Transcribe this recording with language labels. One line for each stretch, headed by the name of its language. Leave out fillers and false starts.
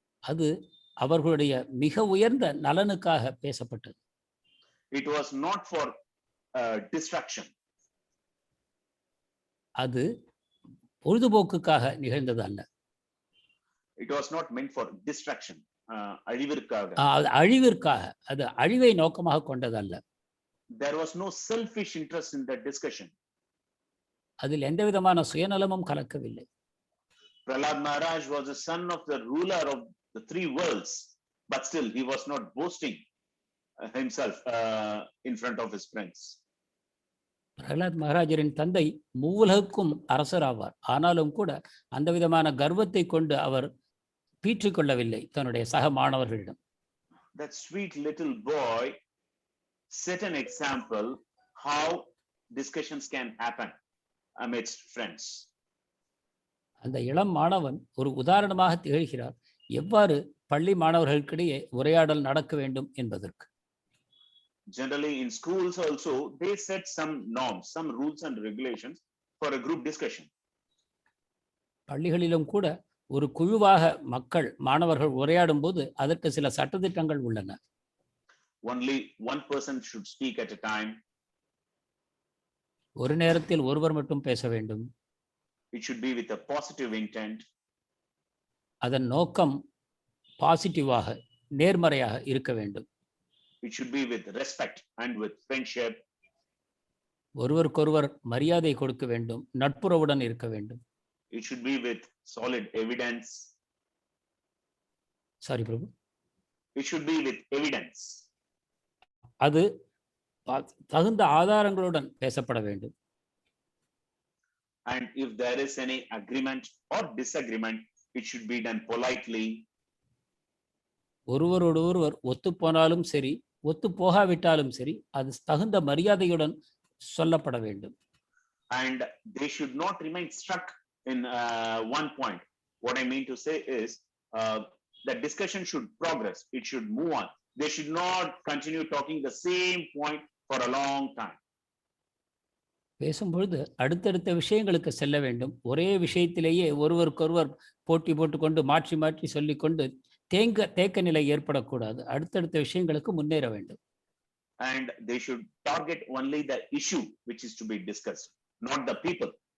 Tamil: அது அவர்களுடைய மிக உயர்ந்த நலனுக்காக பேசப்பட்டது.
English: It was not for distraction.
Tamil: அது பொழுதுபோக்குக்காக நிகழ்ந்தது அல்ல.
English: It was not meant for distraction.
Tamil: அழிவிற்காக. அழிவிற்காக, அது அழிவை நோக்கமாக கொண்டது அல்ல.
English: There was no selfish interest in that discussion.
Tamil: அதில் எந்த விதமான சுயநலமும் கலக்கவில்லை.
English: Prahlad Maharaj was the son of the ruler of the 3 worlds, but still he was not boasting himself in front of his friends.
Tamil: Pralhad மகாராஜரின் தந்தை மூவுலகுக்கும் அரசர் ஆவார். ஆனாலும் கூட அந்த விதமான கர்வத்தை கொண்டு அவர் பீற்றிக்கொள்ளவில்லை தன்னுடைய சக மாணவர்களிடம்.
English: That sweet little boy set an example how discussions can happen amidst friends.
Tamil: அந்த இளம் மாணவன் ஒரு உதாரணமாக திகழ்கிறார் எவ்வாறு பள்ளி மாணவர்களுக்கிடையே உரையாடல் நடக்க வேண்டும் என்பதற்கு.
English: Generally in schools also, they set some norms, some rules and regulations for a group discussion.
Tamil: பள்ளிகளிலும் கூட ஒரு குழுவாக மாணவர்கள் உரையாடும் போது அதற்கு சில சட்டதிட்டங்கள் உள்ளன.
English: Only one person should speak at a time.
Tamil: ஒரு நேரத்தில் ஒருவர் மட்டும் பேச வேண்டும்.
English: It should be with a positive intent.
Tamil: அதன் நோக்கம் பாசிட்டிவாக, நேர்மறையாக இருக்க வேண்டும்.
English: It should be with respect and with friendship.
Tamil: ஒருவருக்கொருவர் மரியாதை கொடுக்க வேண்டும், நட்புறவுடன் இருக்க வேண்டும்.
English: It should be with solid evidence.
Tamil: Sorry Prabhu.
English: It should be with evidence.
Tamil: அது தகுந்த ஆதாரங்களுடன் பேசப்பட வேண்டும்.
English: And if there is any agreement or disagreement, it should be done politely.
Tamil: ஒருவரோடு ஒருவர் ஒத்து போனாலும் சரி, ஒத்து போகாவிட்டாலும் சரி, அது தகுந்த மரியாதையுடன் சொல்லப்பட வேண்டும்.
English: And they should not remain stuck in one point. What I mean to say is the discussion should progress. It should move on. They should not continue talking the same point for a long time.
Tamil: பேசும்பொழுது அடுத்தடுத்த விஷயங்களுக்கு செல்ல வேண்டும். ஒரே விஷயத்திலேயே ஒருவருக்கொருவர் போட்டி போட்டுக்கொண்டு மாற்றி மாற்றி சொல்லிக்கொண்டு தேக்க நிலை ஏற்படக்கூடாது. அடுத்தடுத்த விஷயங்களுக்கு முன்னேற வேண்டும்.
English: And they should target only the issue which is to be discussed, not the people.